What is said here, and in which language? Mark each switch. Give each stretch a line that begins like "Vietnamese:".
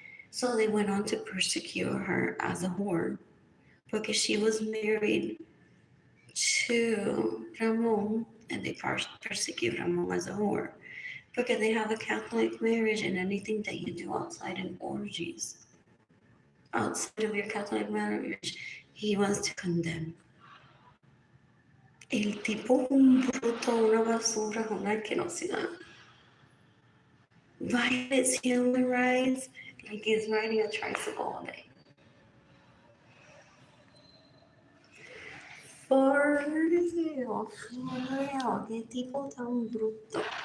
English: So they went on to persecute her as a whore because she was married to Ramon and they persecute Ramon as a whore because they have a Catholic marriage and anything that you do outside in orgies, outside of your Catholic marriage, he wants to condemn.
Spanish: El tipo un bruto, una basura, una asquerosidad.
English: Violates human rights like he's riding a tricycle all day. For real,
Spanish: qué tipo tan bruto.